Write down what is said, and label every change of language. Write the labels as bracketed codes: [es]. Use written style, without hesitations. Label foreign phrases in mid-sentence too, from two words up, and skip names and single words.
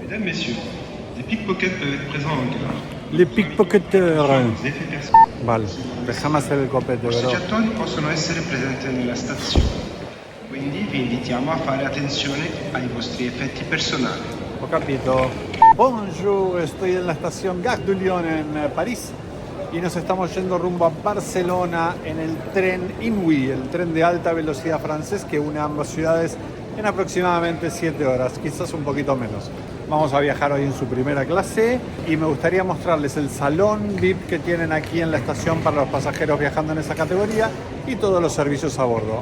[fr] Mesdames, Messieurs, les pickpockets peuvent être présents en gare. Les pickpocketeurs. Les effets personnels. [es] Vale, déjame hacer el copete, [it] Questi [es] bro. [it] attori possono essere presenti nella stazione, quindi vi invitiamo a fare attenzione ai vostri effetti personali. Ho capito. [es] Bonjour, estoy en la estación Gare de Lyon en París y nos estamos yendo rumbo a Barcelona en el tren Inouï, el tren de alta velocidad francés que une ambas ciudades en aproximadamente 7 horas, quizás un poquito menos. Vamos a viajar hoy en su primera clase y me gustaría mostrarles el salón VIP que tienen aquí en la estación para los pasajeros viajando en esa categoría y todos los servicios a bordo.